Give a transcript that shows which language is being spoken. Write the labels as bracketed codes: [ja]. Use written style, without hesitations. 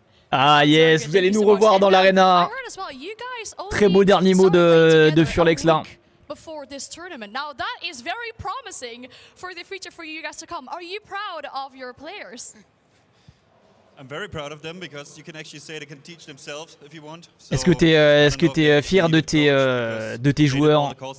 [en] Ah yes, [fr] vous allez nous revoir dans l'arena. Très beau dernier mot de Furlex là. [en] Before this tournament. Now that is very promising for the future for you guys to come. Are you proud of your players? I'm very proud of them because you can actually say they can teach themselves if you want. [fr] Est-ce que t'es fier de tes joueurs?